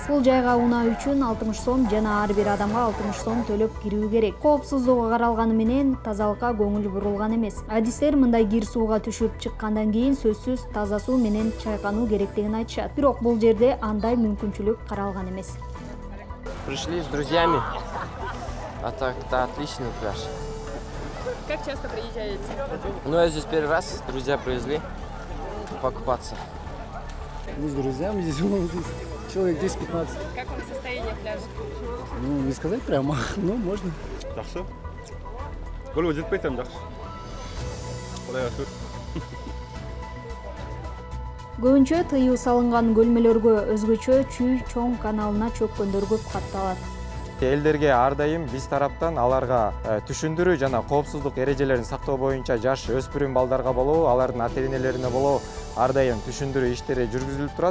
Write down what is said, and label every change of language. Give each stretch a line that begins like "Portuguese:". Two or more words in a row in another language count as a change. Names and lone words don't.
Kyrgyz: Бул жайга унаа үчүн 60 сом жана ар бир адамга 60 сом төлөп кирүү керек. Коопсуздугу каралганы менен тазалыкка көңүл бурулган эмес. Адистер мындай кир сууга түшүп чыккандан кийин сөзсүз таза суу менен чайкануу керектигин айтышат. Бирок бул жерде андай мүмкүнчүлүк каралган эмес.
Russian: Пришли с друзьями, а так-то отличный пляж. Как часто приезжаете? Ну, я здесь первый раз, друзья привезли покупаться. Мы с друзьями здесь, человек 10-15. Как вам состояние пляжа? Ну, не сказать прямо, но можно.
Kazakh: Жақсы.
Kyrgyz: Көлге жетпей жатам, жақсы.
Kazakh: Құдайға шүкір.
Kyrgyz: Көбүнчө тыюу салынган көлмөлөргө өзгөчө Чүй чоң каналына чөккөндөр көп катталат. Элдерге ар дайым биз тараптан аларга түшүндүрүү жана коопсуздук эрежелерин сактоо боюнча жаш өспүрүм балдарга болобу, алардын ата-энелерине болобу ар дайым түшүндүрүү иштери жүргүзүлүп турат.